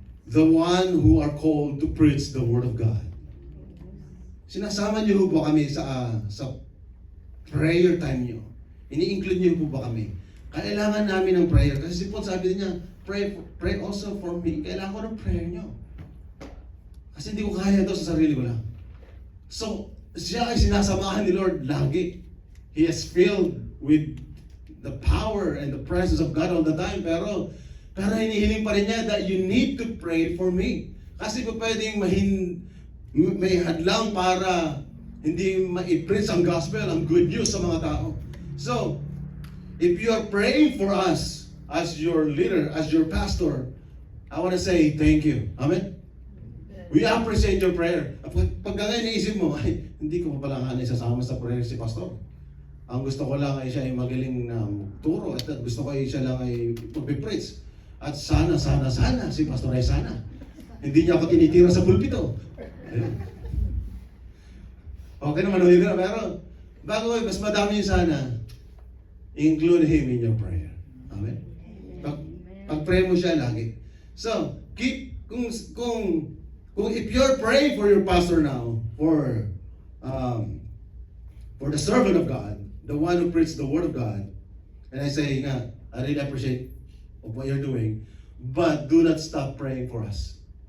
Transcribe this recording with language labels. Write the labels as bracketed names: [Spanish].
[English] The one who are called to preach the Word of God. [Filipino] Sinasama niyo po kami sa prayer time niyo. Ini-include niyo po ba kami? Kailangan namin ng prayer. Kasi si Paul sabi niya, [English] pray also for me. [Filipino] Kailangan ko ng prayer niyo. Kasi hindi ko kaya ito sa sarili ko lang. So, siya ay sinasamahan ni Lord lagi. [English] He is filled with the power and the presence of God all the time. [Filipino] Pero hinihiling pa rin niya [English] that you need to pray for me. [Filipino] Kasi kung pwedeng may hadlang para hindi ma-preach ang gospel, ang good news sa mga tao. [English] So, if you are praying for us as your leader, as your pastor, I want to say thank you. Amen? We appreciate your prayer. [Filipino] Pag ganyan naisip mo, ay, hindi ko pa pala nga isasama sa prayer si pastor. Ang gusto ko lang ay siya ay magaling na turo at gusto ko ay siya lang ay mag-preach. At sana si pastor ay sana. Hindi niya ako tinitira sa pulpito. Okay naman, pero bago mas madami yung sana, [English] include him in your prayer. [Filipino] Amen? Pag-pray mo siya lagi. [English] So, kung if you're praying for your pastor now, for the servant of God, the one who preaches the Word of God, and I say, I really appreciate of what you're doing, but do not stop praying for us.